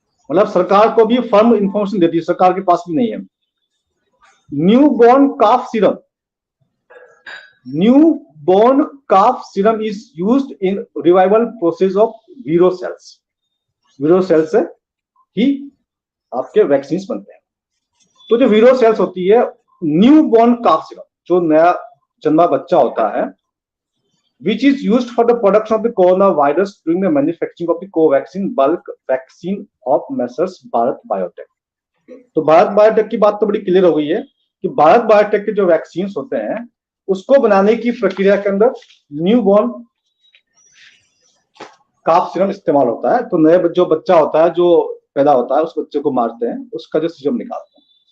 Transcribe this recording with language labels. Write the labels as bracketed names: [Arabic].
[Hindi] मतलब सरकार को भी फर्म इंफॉर्मेशन देती है, सरकार के पास भी नहीं है। [English] New born calf serum, new born calf serum is used in revival process of Vero cells. [Hindi] वीरो सेल्स से ही आपके वैक्सीन बनते हैं। तो जो वीरो सेल्स होती है, न्यू बॉर्न काफ सीरम, जो नया जन्मा बच्चा होता है, [English] which is used for the production of the coronavirus during the manufacturing of the Covaxin bulk vaccine of Messrs Bharat Biotech. [Hindi] तो भारत बायोटेक की बात तो बड़ी क्लियर हो गई है कि भारत बायोटेक के जो वैक्सीन होते हैं, उसको बनाने की प्रक्रिया के अंदर न्यू बॉर्न काफ सीरम इस्तेमाल होता है। तो नए जो बच्चा होता है, जो पैदा होता है, उस बच्चे को मारते हैं, उसका जो सीरम निकालते हैं।